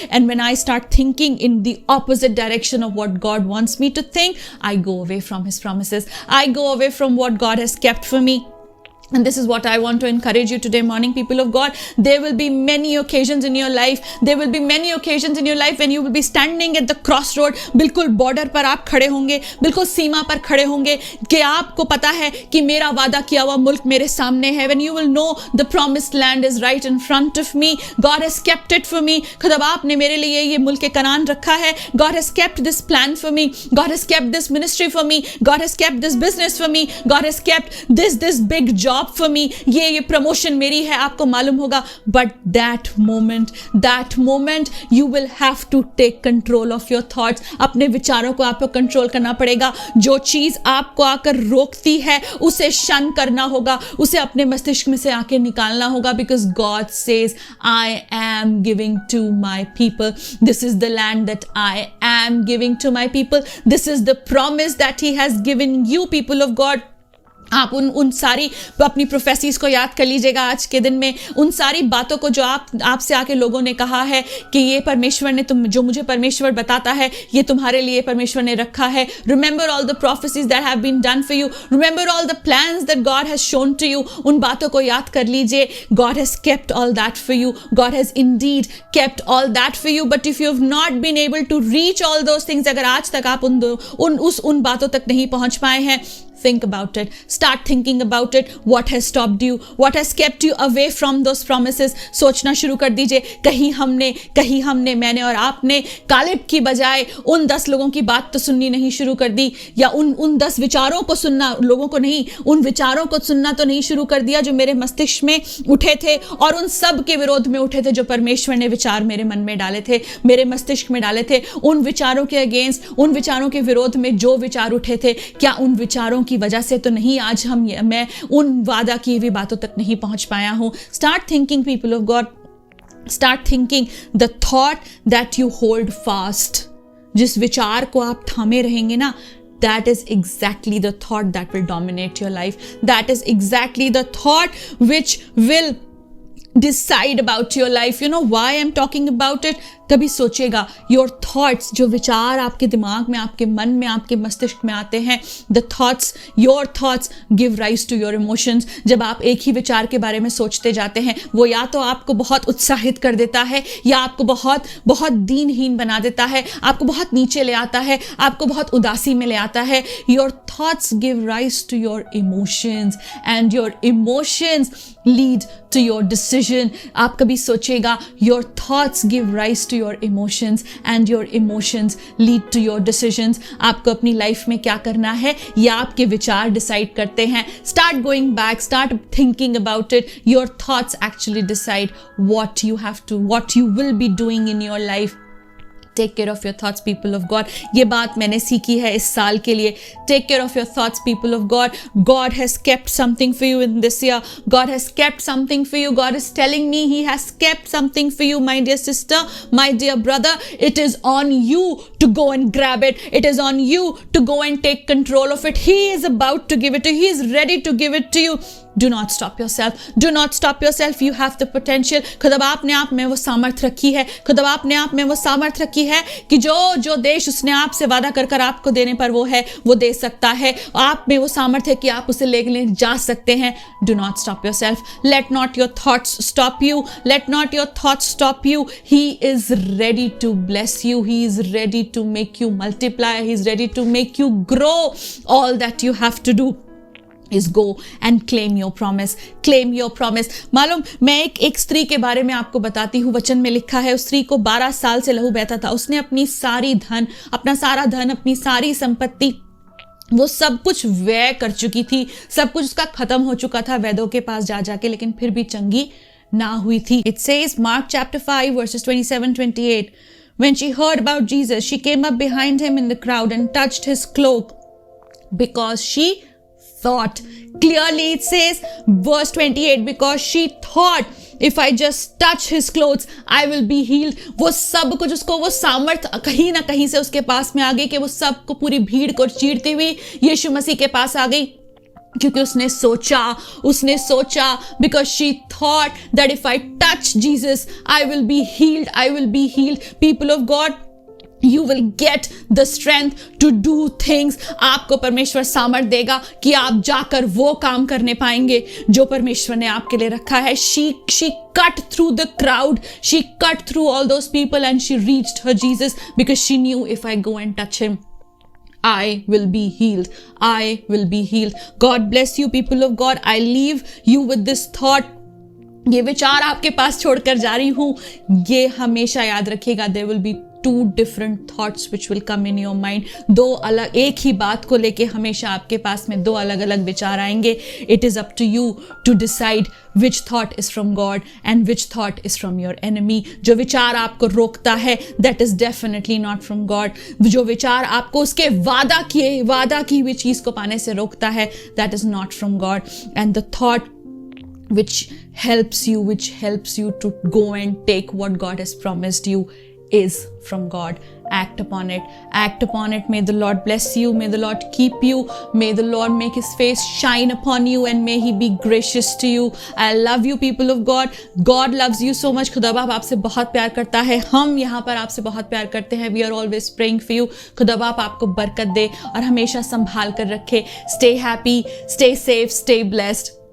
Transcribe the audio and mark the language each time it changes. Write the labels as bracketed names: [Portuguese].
[English] And when I start thinking in the opposite direction of what God wants me to think, I go away from his promises. I go away from what God has kept for me. And this is what I want to encourage you today morning, people of God. There will be many occasions in your life. There will be many occasions in your life when you will be standing at the crossroad. [Hindi] बिल्कुल border पर आप खड़े होंगे, बिल्कुल सीमा पर खड़े होंगे कि आपको पता है कि मेरा वादा किया हुआ मुल्क मेरे सामने है. [English] When you will know the promised land is right in front of me. God has kept it for me. [Hindi] खुदा बाप ने मेरे लिए ये मुल्क कनान रखा है. [English] God has kept this plan for me. God has kept this ministry for me. God has kept this business for me. God has kept this big job for me. [Hindi] ये प्रमोशन मेरी है. आपको मालूम होगा. [English] But that moment you will have to take control of your thoughts. [Hindi] अपने विचारों को आपको कंट्रोल करना पड़ेगा. जो चीज आपको आकर रोकती है उसे शन करना होगा, उसे अपने मस्तिष्क में से आके निकालना होगा. [English] Because God says, I am giving to my people. This is the land that I am giving to my people. This is the promise that he has given you, people of God. [Hindi] आप उन सारी अपनी prophecies को याद कर लीजिएगा आज के दिन में. उन सारी बातों को जो आपसे आके लोगों ने कहा है कि ये परमेश्वर ने जो मुझे परमेश्वर बताता है ये तुम्हारे लिए परमेश्वर ने रखा है. [English] Remember all the prophecies that have been done for you. Remember all the plans that God has shown to you. [Hindi] उन बातों को याद कर लीजिए. [English] God has kept all that for you. God has indeed kept all that for you. But if you have not been able to reach all those things, [Hindi] अगर आज तक आप उन बातों तक नहीं पहुंच पाए हैं, [English] think about it. Start thinking about it. What has stopped you? What has kept you away from those promises? [Hindi] सोचना शुरू कर दीजिए. कहीं हमने मैंने और आपने कालेब की बजाय उन 10 लोगों की बात तो सुननी नहीं शुरू कर दी, या उन 10 विचारों को सुनना, लोगों को नहीं, उन विचारों को सुनना तो नहीं शुरू कर दिया जो मेरे मस्तिष्क में उठे थे और उन सब के विरोध में उठे थे जो परमेश्वर ने विचार मेरे मन में डाले थे, मेरे मस्तिष्क में डाले थे. उन विचारों के अगेंस्ट, उन विचारों के विरोध में जो विचार उठे थे, क्या उन विचारों की वजह से तो नहीं आज मैं उन वादा की हुई बातों तक नहीं पहुंच पाया हूं? [English] Start thinking, people of God. Start thinking the thought that you hold fast. [Hindi] जिस विचार को आप थामे रहेंगे ना, [English] that is exactly the thought that will dominate your life. That is exactly the thought which will decide about your life. You know why I'm talking about it? [Hindi] कभी सोचेगा, [English] your thoughts, [Hindi] जो विचार आपके दिमाग में, आपके मन में, आपके मस्तिष्क में आते हैं, [English] The thoughts, your thoughts give rise to your emotions. [Hindi] जब आप एक ही विचार के बारे में सोचते जाते हैं, वो या तो आपको बहुत उत्साहित कर देता है या आपको बहुत बहुत दीनहीन बना देता है, आपको बहुत नीचे ले आता है, आपको बहुत उदासी में ले आता है. [English] Your thoughts give rise to your emotions and your emotions lead to your decision. [Hindi] आप कभी सोचेगा, [English] Your thoughts give rise to your emotions and your emotions lead to your decisions. [Hindi] आपको अपनी लाइफ में क्या करना है या आपके विचार डिसाइड करते हैं. [English] Start going back, start thinking about it. Your thoughts actually decide what you will be doing in your life. Take care of your thoughts, people of God. [Hindi] ये बात मैंने सीखी है इस साल के लिए. [English] Take care of your thoughts, people of God. God has kept something for you in this year. God has kept something for you. God is telling me He has kept something for you, my dear sister, my dear brother. It is on you to go and grab it. It is on you to go and take control of it. He is about to give it to you. He is ready to give it to you. Do not stop yourself. Do not stop yourself. You have the potential. [Hindi] खुदा बाप ने आप में वो सामर्थ्य रखी है, खुदा बाप ने आप में वो सामर्थ्य रखी है कि जो देश उसने आपसे वादा कर आपको देने पर वो है, वो दे सकता है। आप में वो सामर्थ्य है कि आप उसे लेने जा सकते हैं। [English] Do not stop yourself. Let not your thoughts stop you. Let not your thoughts stop you. He is ready to bless you. He is ready to make you multiply. He is ready to make you grow. All that you have to do is go and claim your promise. Claim your promise. [Hindi] मालूम, मैं एक स्त्री के बारे में आपको बताती हूँ। वचन में लिखा है, उस स्त्री को 12 साल से लहू बहता था। उसने अपनी सारी धन, अपना सारा धन, अपनी सारी संपत्ति, वो सब कुछ व्यय कर चुकी थी। सब कुछ उसका खत्म हो चुका था वैद्यों के पास जा जाके, लेकिन फिर भी चंगी ना हुई थी। [English] It says, Mark chapter 5 verses 27-28, when she heard about Jesus, she came up behind him in the crowd and touched his cloak because she thought. Clearly it says, verse 28, because she thought, if I just touch his clothes, I will be healed. [Hindi] वो सब कुछ उसको, वो सामर्थ्य कहीं ना कहीं से उसके पास में आ गई कि वो सब को, पूरी भीड़ को चीरती हुई यीशु मसीह के पास आ गई, क्योंकि उसने सोचा, [English] because she thought that if I touch Jesus, I will be healed. I will be healed. People of God, you will get the strength to do things. [Hindi] आपको परमेश्वर सामर्थ्य देगा कि आप जाकर वो काम करने पाएंगे जो परमेश्वर ने आपके लिए रखा है। [English] She cut through the crowd. She cut through all those people and she reached her Jesus because she knew, if I go and touch him, I will be healed. I will be healed. God bless you, people of God. I leave you with this thought. [Hindi] ये विचार आपके पास छोड़कर जा रही हूँ। ये हमेशा याद रखिएगा, [English] there will be 2 different thoughts which will come in your mind. [Hindi] दो अलग, एक ही बात को लेके हमेशा आपके पास में 2 अलग अलग विचार आएंगे। [English] It is up to you to decide which thought is from God and which thought is from your enemy. [Hindi] जो विचार आपको रोकता है, [English] that is definitely not from God. [Hindi] जो विचार आपको उसके वादा की हुई चीज को पाने से रोकता है, [English] that is not from God. And the thought which helps you to go and take what God has promised you is from God. Act upon it. May the Lord bless you. May the Lord keep you. May the Lord make his face shine upon you and may he be gracious to you. I love you, people of God. God loves you so much. [Hindi] खुदा बाप आपसे बहुत प्यार करता है। हम यहाँ पर आपसे बहुत प्यार करते हैं। [English] We are always praying for you. [Hindi] खुदा बाप आपको बरकत दे और हमेशा संभाल कर रखे। [English] Stay happy, stay safe, stay blessed.